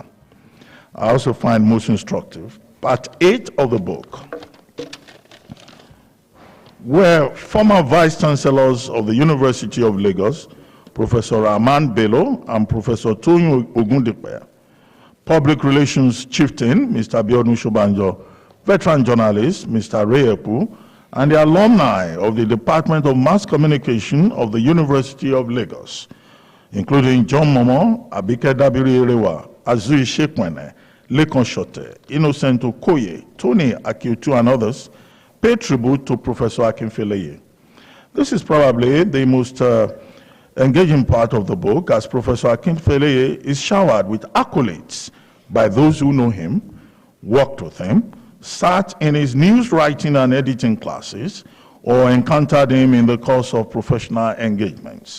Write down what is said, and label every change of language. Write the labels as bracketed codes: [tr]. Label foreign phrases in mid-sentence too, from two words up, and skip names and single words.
[en] I also find most instructive part 8 of the book, where former vice chancellors of the University of Lagos, Professor Rahman Bello and Professor Toyin Ogundipe, public relations chieftain, Mr. Abiodun Shobanjo, veteran journalist, Mr. Ray Epu, and the alumni of the Department of Mass Communication of the University of Lagos, including John Momo, Abike Dabiri Erewa, Azui Shekwene, Lekon Shote, Innocent Okoye, Tony Akiutu, and others, pay tribute to Professor Akinfeleye. This is probably the most engaging part of the book, as Professor Akinfeleye is showered with accolades by those who know him, worked with him, sat in his news writing and editing classes, or encountered him in the course of professional engagements.